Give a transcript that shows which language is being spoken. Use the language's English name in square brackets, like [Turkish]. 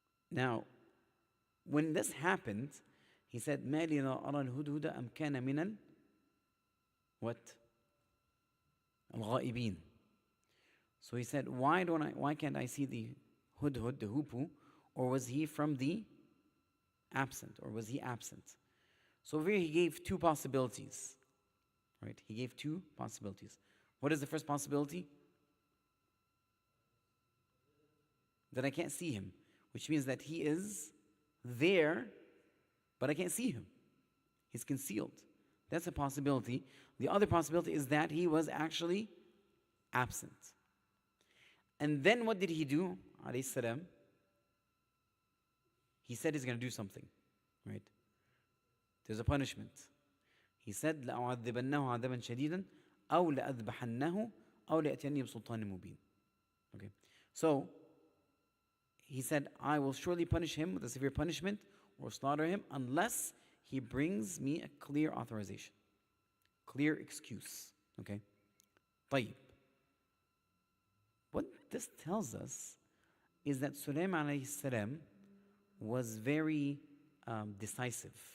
[English] Now, when this happened, he said, [Arabic] مَا لِي لَا أَرَى الْهُدْهُدَ أَمْ كَانَ مِنَ [English] what? [Arabic] الغائبين. [English] So he said, why can't I see the hudhud, the hoopoe, or was he from the absent, or was he absent? So over here he gave two possibilities, right? He gave two possibilities. What is the first possibility? That I can't see him, which means that he is there, but I can't see him. He's concealed. That's a possibility. The other possibility is that he was actually absent. And then what did he do, alayhi salam? He said he's going to do something, right? There's a punishment. He said, [Arabic] لَأُعَذِّبَنَّهُ عَذَابًا شَدِيدًا أَوْ لَأَذْبَحَنَّهُ أَوْ لَيَأْتِيَنِّي بِسُلْطَانٍ مُبِينٍ. [English] Okay. So, he said, I will surely punish him with a severe punishment or slaughter him unless he brings me a clear authorization, clear excuse. Okay? طيب. What this tells us is that Sulaiman alayhi salam was very decisive.